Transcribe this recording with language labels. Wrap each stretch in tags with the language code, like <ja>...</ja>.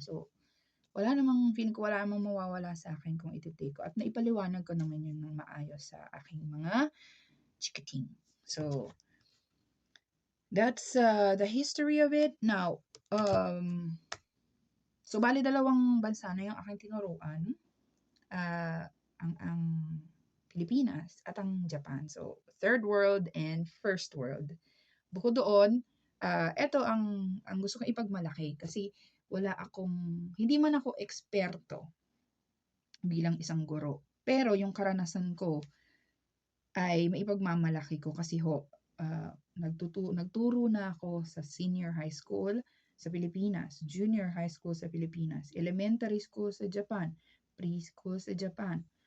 <tl>So, feeling ko wala namang mawawala sa akin kung iti-take ko. At naipaliwanag ko naman yun ng maayos sa aking mga chikating.</tl> <en>So, that's the history of it.</en> <tl>Now, so bali 2 bansa na yung aking tinuruan. Ang Pilipinas at ang Japan.</tl> <en>So, third world and first world.</en> <tl>Bukod doon, eto ang gusto kong ipagmalaki kasi hindi man ako eksperto bilang isang guro. Pero yung karanasan ko ay maipagmamalaki ko kasi nagturo na ako sa senior high school sa Pilipinas, junior high school sa Pilipinas, elementary school sa Japan, preschool sa Japan.</tl>